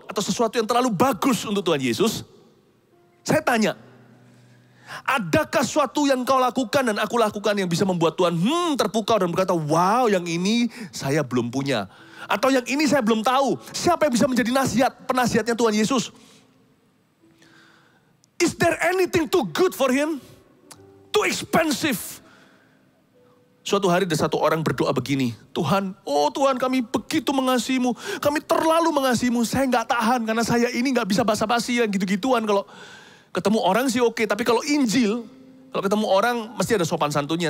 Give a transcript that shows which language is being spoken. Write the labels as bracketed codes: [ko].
[id] Atau sesuatu yang terlalu bagus untuk Tuhan Yesus? Saya tanya, adakah sesuatu yang kau lakukan dan aku lakukan yang bisa membuat Tuhan terpukau dan berkata, wow yang ini saya belum punya. Atau yang ini saya belum tahu. Siapa yang bisa menjadi penasihatnya Tuhan Yesus? [en] Is there anything too good for him? Too expensive? [id] Suatu hari ada satu orang berdoa begini, Tuhan, oh Tuhan kami begitu mengasihimu, kami terlalu mengasihimu, saya nggak tahan karena saya ini nggak bisa basa-basi yang gitu-gituan. Kalau ketemu orang sih oke, tapi kalau Injil, kalau ketemu orang mesti ada sopan santunnya.